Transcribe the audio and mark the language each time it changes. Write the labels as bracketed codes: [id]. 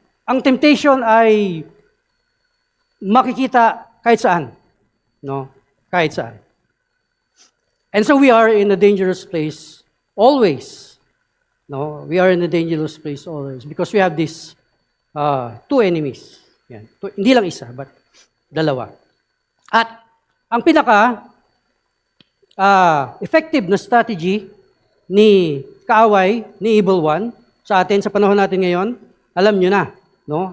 [tl] Ang temptation ay makikita kahit saan. No? Kahit saan. [en] And so we are in a dangerous place always. No? We are in a dangerous place always because we have these two enemies. [tl] Yan. Hindi lang isa, but dalawa. At ang pinaka effective na strategy ni kaaway, ni Evil One, sa atin, sa panahon natin ngayon, alam nyo na, no?